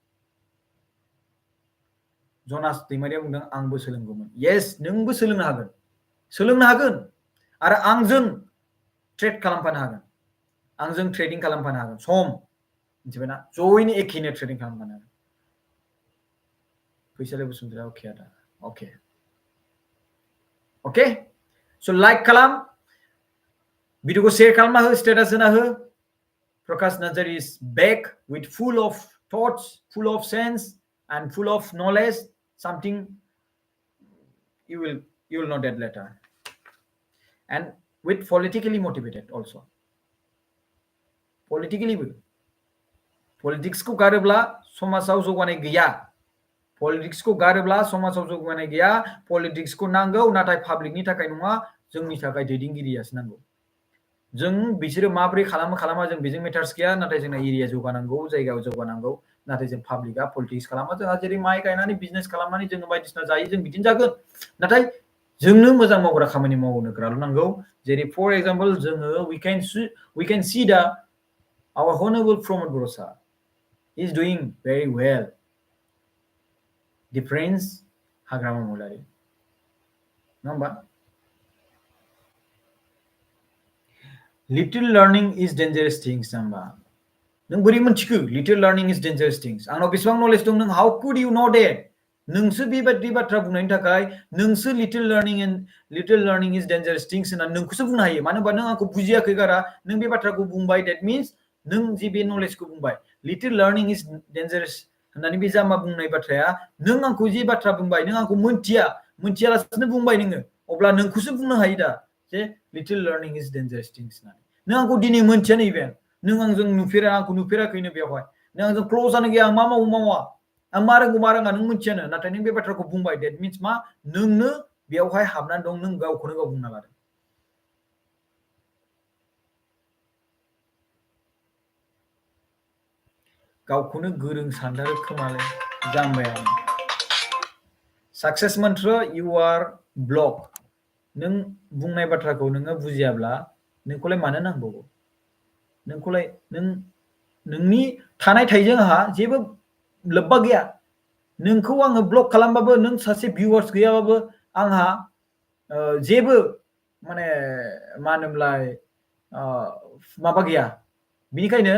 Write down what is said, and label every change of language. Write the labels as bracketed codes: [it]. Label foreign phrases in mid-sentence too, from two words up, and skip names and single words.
[brx] जनास दैमारिया बुंदों आंबो सोलोंगौमोन येस नोंबो सोलोंनो हागोन आरो आंजों ट्रेड खालामफानो हागोन आंजों ट्रेडिं खालामफानो हागोन सम मिथिबायना जयैनो एखेनो ट्रेडिं खालामफानो हागोन फैसालि बसुमतारी अके आदा अके स' लाइक खालाम भिडिअखौ शेयार खालामना हो स्टेटास होना हो [en] Prakash Nazari is back with full of thoughts, full of sense, and full of knowledge. Something you will know that later. And with politically motivated also. Politically, politics [brx] को गारोब्ला समाजाव जौगानाय गैया. Politics को गारोब्ला समाजाव जौगानाय गैया. Politics को नांगौ नाथाय पाब्लिकनि थाखाय नङा जोंनि थाखाय दैदेनगिरियासो नांगौ. जों बिसोरो माब्रै खालामा जों बेजों मेटार्स गैया नाथाय जोंना एरिया जौगानांगौ जायगायाव जौगानांगौ नाथाय जों पाब्लिकआ पलिटिक्स खालामा जोंहा जेरै माइ गायनानै बिजनेस खालामनानै जों बायदिसिना जायो जों बिदिनो जागोन नाथाय जोंनो मोजां मावग्रा खामानि मावनोग्राल' नांगौ जेरै [en] for example [brx] जोङो [en] we can see that our honorable Pramod Borosa is doing very well the Prince Hagrama Mulari [brx] नङा होमबा [en] Little learning is dangerous things [brx] नंबा नों बोरै मोनथिखो [en] little learning is dangerous things [brx] आंनाव बेसेबां नलेज दं नों [en] how could you know that [brx] नोंसो बेबायदि बाथ्रा बुंनायनि थाखाय नोंसो [en] little learning is dangerous things [brx] होनना नोंखौसो बुंनो हायो मानो होनबा नों आंखौ बुजियाखै गारा नों बे बाथ्राखौ बुंबाय [en] that means [brx] नों जि बे नलेजखौ बुंबाय [en] little learning is dangerous [brx] होननानै बे जाम्बा बुंनाय बाथ्राया नों आंखौ जि बाथ्रा बुंबाय नों आंखौ मोनथियालासिनो बुंबाय नोङो अब्ला नोंखौसो बुंनो हायो दा जे [en] little learning is dangerous things [brx] होननानै नों आंखौ दिनै मोनथियानो इभेन नों आंजों आंखौ नुफेराखैनो बेवहाय नों आंजों क्ल'जआनो गैया आं मा मावो मावा आं मा रोंगौ मा रोङा नों मोनथियानो नाथाय नों बे बाथ्राखौ बुंबाय [en] that means [brx] मा नोंनो बेवहाय हाबनानै दं नों गावखौनो गाव बुंना लादों गावखौनो गोरों सानथारो खोमालै जाम्बाया सक्सेस मन्त्र [en] you are blocked [brx] नों बुंनाय बाथ्राखौ नोङो बुजियाब्ला नोंखौलाय मानो नांबावगौ नोंखौलाय नोंनि थानाय थाइजों आंहा जेबो लोब्बा गैया नोंखौ आङो ब्लक खालामबाबो नों सासे भिउवार्स गैयाबाबो आंहा जेबो माने मा होनोमलाय माबा गैया बिनिखायनो